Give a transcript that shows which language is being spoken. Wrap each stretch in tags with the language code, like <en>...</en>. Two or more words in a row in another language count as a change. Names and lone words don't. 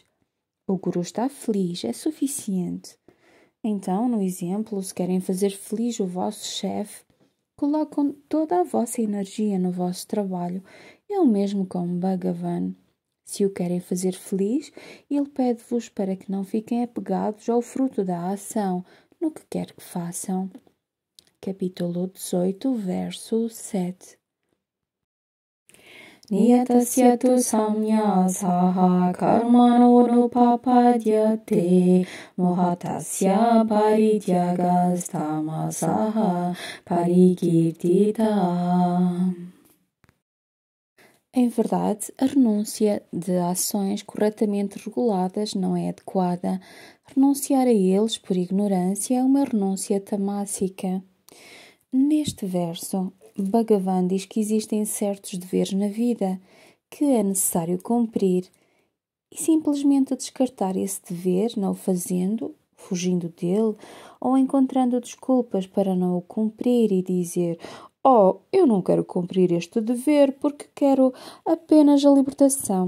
<pt>O Guru está feliz, é suficiente. Então, no exemplo, se querem fazer feliz o vosso chefe, colocam toda a vossa energia no vosso trabalho. É o mesmo com Bhagavan. Se o querem fazer feliz, ele pede-vos para que não fiquem apegados ao fruto da ação, no que quer que façam. Capítulo 18, verso 7.</pt> <sa>नियतस्य तु संन्यासः कर्मणो नोपपद्यते मोहात्तस्य परित्यागस्तामसः परिकीर्तितः.</sa> <pt>Em verdade, a renúncia de ações corretamente reguladas não é adequada. Renunciar a eles por ignorância é uma renúncia tamásica. Neste verso, Bhagavan diz que existem certos deveres na vida que é necessário cumprir e simplesmente descartar esse dever, não o fazendo, fugindo dele ou encontrando desculpas para não o cumprir e dizer: oh, eu não quero cumprir este dever porque quero apenas a libertação.</pt>